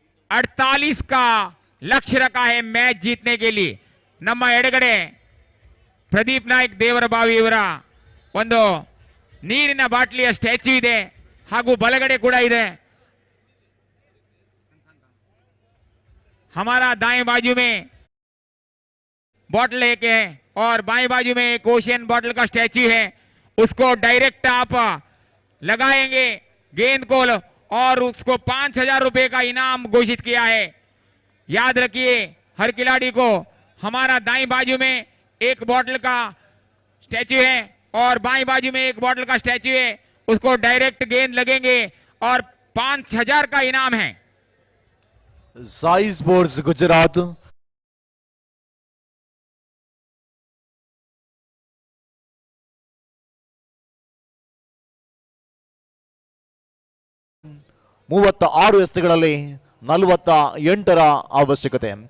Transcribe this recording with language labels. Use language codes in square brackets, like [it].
[hi] 48 का लक्ष्य रखा है मैच जीतने के लिए। [kn] ನಮ್ಮ ಎಡಗಡೆ ಪ್ರದೀಪ್ ನಾಯ್ಕ್ ದೇವರ ಬಾವಿ ಇವರ ಒಂದು ನೀರಿನ ಬಾಟ್ಲಿಯ ಸ್ಟ್ಯಾಚ್ಯೂ ಇದೆ, ಹಾಗೂ ಬಲಗಡೆ ಕೂಡ ಇದೆ। [hi] हमारा दाएं बाजू में बॉटल एक है और बाएं बाजू में एक ओशियन बॉटल का स्टैच्यू है। उसको डायरेक्ट आप लगाएंगे गेंद को, और उसको 5000 रुपए का इनाम घोषित किया है। याद रखिए हर खिलाड़ी को, हमारा दाईं बाजू में एक बॉटल का स्टैच्यू है और बाईं बाजू में एक बॉटल का स्टैच्यू है। उसको डायरेक्ट गेंद लगेंगे और 5000 का इनाम है। [kn] साई स्पोर्ट्स गुजरात ಮೂವತ್ತ 6 ಎಸೆತಗಳಲ್ಲಿ 48ರ ಅವಶ್ಯಕತೆ.